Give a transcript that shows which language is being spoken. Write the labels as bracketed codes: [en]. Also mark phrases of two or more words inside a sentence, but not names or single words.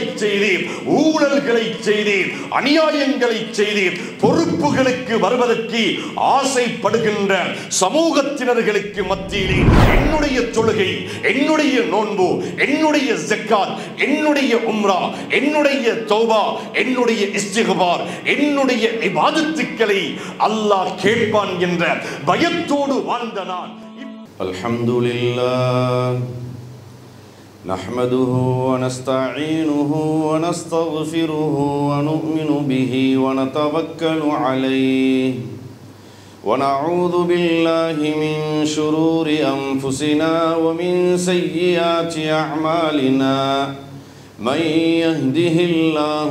[ta] செய்து, ஊழல்களை செய்து, அநியாயங்களை செய்து பொறுப்புகளுக்கு வருவதற்கு ஆசைப்படுகின்ற சமூகத்தினர்களுக்கு மத்தியிலே என்னுடைய தொழுகை, என்னுடைய நோன்பு, என்னுடைய ஜக்காத், என்னுடைய உம்ரா, என்னுடைய தௌபா, என்னுடைய இஸ்திக்பார், என்னுடைய இபாதத்துக்களை அல்லாஹ் கேட்பான் என்ற பயத்தோடு வாழ்ந்த நான். [ar] அல்ஹம்துலில்லாஹ் نحمده ونستعينه ونستغفره ونؤمن به ونتوكل عليه ونعوذ بالله من شرور أنفسنا ومن سيئات أعمالنا من يهده الله